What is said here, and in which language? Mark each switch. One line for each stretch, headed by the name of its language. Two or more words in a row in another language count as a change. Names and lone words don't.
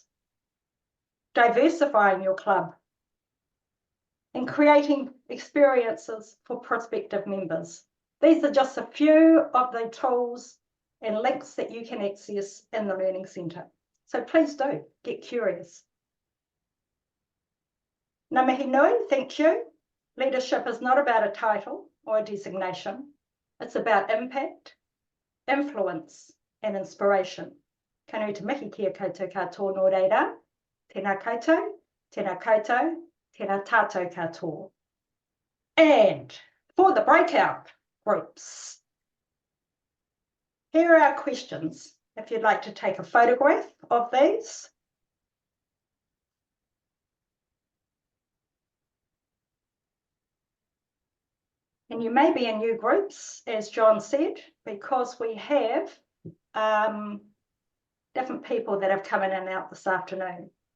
English: Diversifying your club. And creating experiences for prospective members. These are just a few of the tools and links that you can access in the Learning Centre. So please do get curious.
Māori: Ngā mihi nui,
English: thank you. Leadership is not about a title or a designation. It's about impact, influence, and inspiration.
Māori: Ka nui te mihi kia koutou katoa nō reira. Tēnā koutou, tēnā koutou, tēnā tātou katoa.
English: And for the breakout groups, here are our questions. If you'd like to take a photograph of these. And you may be in new groups, as John said, because we have different people that have come in and out this afternoon.